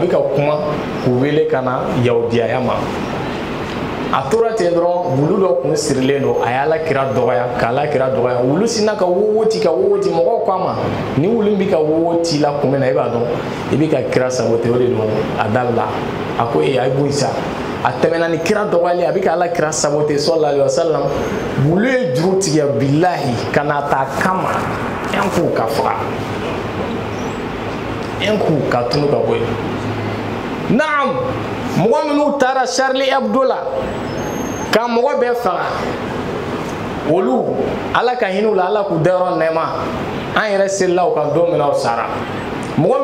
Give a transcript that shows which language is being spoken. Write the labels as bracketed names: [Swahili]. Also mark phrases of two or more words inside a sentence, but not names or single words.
[Bambara] bɛ ka kuma k'u wele ka na yahudiyaya ma a tora ten dɔrɔn wulu dɔ kun sirilen don a y'ala kira dɔgɔya k'ala kira dɔgɔya wulu sinna ka wowoti mɔgɔw ko a ma ni wulu bɛ ka wowoti la kun min na e b'a dɔn i bɛ ka kira sabote o de don a dabila a ko a ye boyi sa a tɛmɛna ni kira dɔgɔyali a bɛ ka ala kira sabote [Arabic] صلى الله عليه وسلم [Bambara] wulu ye juru tigɛ bilahi ka na ta kama en k'u ka faga en k'u ka tunu ka bɔ yen naam mɔgɔ minnu taara Charlie Hebdo la ka mɔgɔ bɛɛ faga olu ala ka hinɛ u la ala k'u dayɔrɔ nɛɛma an yɛrɛ selila u kan don min na u sara mɔgɔ